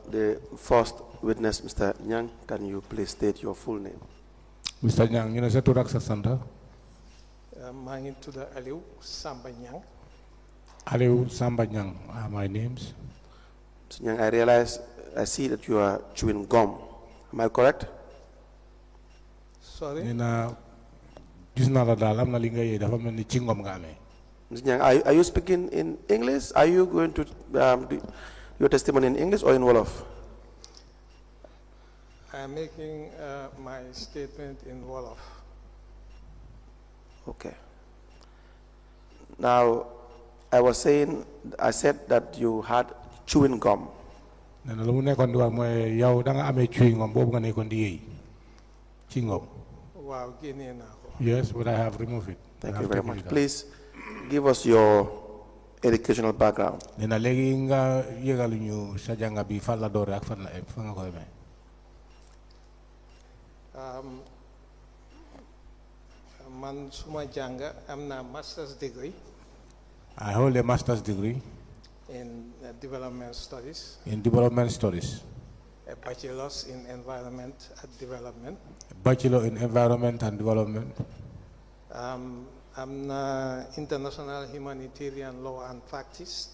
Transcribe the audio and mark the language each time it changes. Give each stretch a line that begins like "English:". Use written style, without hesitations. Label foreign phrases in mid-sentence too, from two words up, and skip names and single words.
English: the first witness, Mr. Nyang, can you please state your full name? Mr. Nyang, you know,
Wolof: sa turak sa santa? maa ngi tudd Aliou Samba Nyang.
English: Aliou Samba Nyang are my names. Mr. Nyang, I see that you are chewing gum. Am I correct? Sorry?
Wolof: Nina, gis na la dal am na li nga yee dafa mel ni cingom nga amee.
English: Mr. Nyang, are you speaking in English? Are you going to do your testimony in English or in Wolof? I'm making my statement in Wolof. Okay. Now, I said that you had chewing gum.
Wolof: Nena lu mu nekkoon di wax mooy yow da nga amee
English: chewing gum
Wolof: boobu nga nekkoon di yee cingom. Waaw génnee naa ko.
English: Yes, but I have removed it. Thank you very much. Please give us your educational background.
Wolof: Nena léegi nga yëgal ñu sa jànga bi fan la doore ak fan la fa nga ko amee. Man suma jànga am na
English: master's degree. I hold a master's degree In development studies. in development studies, A bachelor's in environment and development. a bachelor in environment and development. I'm an international humanitarian law and practice.